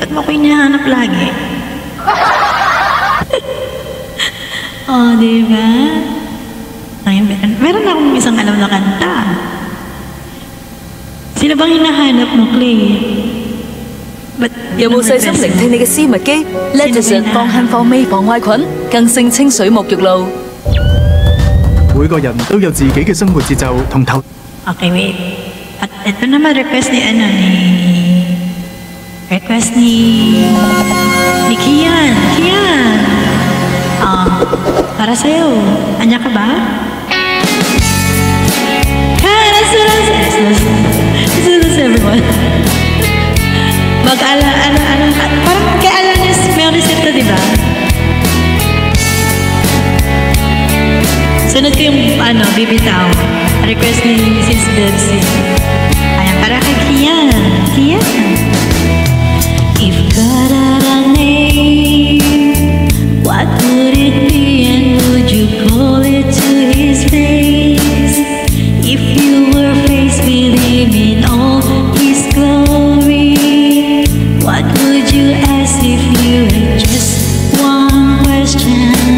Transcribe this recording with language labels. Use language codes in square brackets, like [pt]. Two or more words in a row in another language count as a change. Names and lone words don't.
[tl] Ako yung hinahanap lagi. Oh, diba? Ay, meron akong isang alam na kanta. Sino bang hinahanap mo, Clay? Ba't [yue] 有冇細心聆聽你嘅私密肌 ？Letizia 放輕放尾防壞菌，更勝清水沐浴露。每個人都有自己嘅生活節奏同投。 [en] Okay, wait. [tl] At ito naman request ni request ni Kian. Kian. Para sa'yo. Anya ka ba? [en] Let's everyone. [tl] Parang kay Alanis may resepto, di ba? Sunod ko yung bibitaw. Request ni Mrs. Bebsi. Ayan, para kay Kian. Kian. [en] If God had a name, what would it be and would you call it to his face? If you were faced with him in all his glory, what would you ask if you had just one question?